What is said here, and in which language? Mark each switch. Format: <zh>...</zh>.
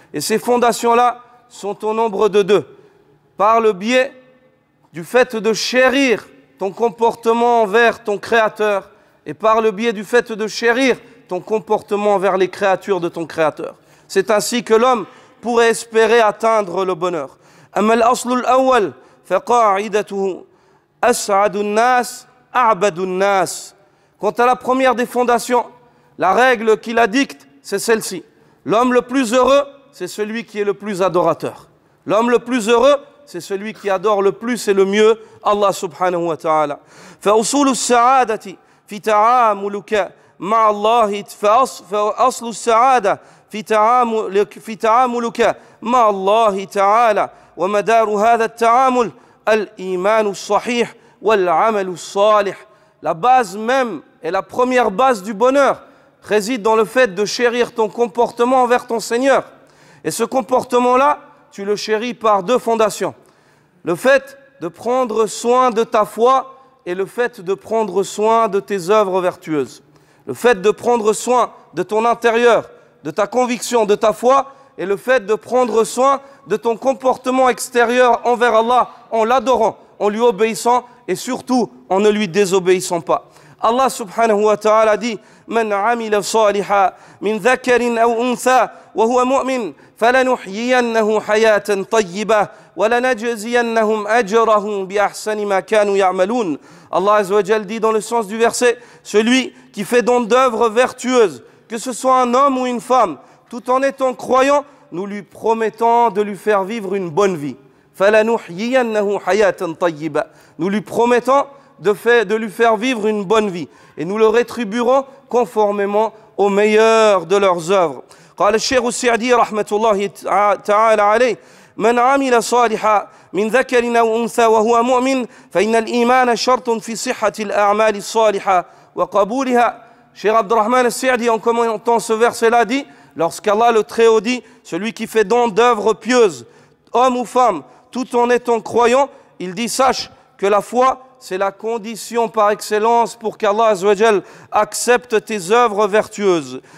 <fr>Et ces fondations-là sont au nombre de deux. Par le biais du fait de chérir ton comportement envers ton Créateur et par le biais du fait de chérir ton comportement envers les créatures de ton Créateur. C'est ainsi que l'homme pourrait espérer atteindre le bonheur.</fr> <ar>أما الأصل الأول فقاعدته أسعد الناس أعبد الناس.</ar> <fr>Quant à la première des fondations, la règle qui la dicte, c'est celle-ci. L'homme le plus heureux, c'est celui qui est le plus adorateur. L'homme le plus heureux, c'est celui qui adore le plus et le mieux Allah subhanahu wa ta'ala.</fr> <ar>فأصول السعادة في تعاملك مع الله فأصل السعادة في تعاملك مع الله تعالى ومدار هذا التعامل الإيمان الصحيح والعمل الصالح.</ar> <fr>La base même et la première base du bonheur réside dans le fait de chérir ton comportement envers ton Seigneur. Et ce comportement-là, tu le chéris par deux fondations. Le fait de prendre soin de ta foi et le fait de prendre soin de tes œuvres vertueuses. Le fait de prendre soin de ton intérieur, de ta conviction, de ta foi, et le fait de prendre soin de ton comportement extérieur envers Allah en l'adorant, en lui obéissant et surtout en ne lui désobéissant pas.</fr> <ar>Allah subhanahu wa ta'ala dit: من عمل صالحا من ذكر أو أنثى وهو مؤمن فلنحيينه حياة طيبة ولنجزينهم أجرهم بأحسن ما كانوا يعملون.</ar> <fr>Allah Azza wa Jal dit dans le sens du verset: celui qui fait don d'œuvres vertueuses, que ce soit un homme ou une femme, tout en étant croyant, nous lui promettons de lui faire vivre une bonne vie.</fr> <ar>فلنحيينه حياة طيبة.</ar> <fr>Nous lui promettons de lui faire vivre une bonne vie et nous le rétribuerons conformément au meilleur de leurs œuvres.</fr> <ar>قال الشيخ السعدي رحمة الله تعالى عليه من عمل صالحا من ذكر أو أنثى وهو مؤمن فإن الإيمان شرط في صحة الأعمال الصالحة وقبولها.</ar> <fr>Cheikh Abdurrahman al-Sa'di, en commentant ce verset-là, dit, lorsqu'Allah le Très-Haut dit, celui qui fait don d'œuvres pieuses, homme ou femme, tout en étant croyant, il dit, sache que la foi, c'est la condition par excellence pour qu'Allah Azzawajal accepte tes œuvres vertueuses.</fr>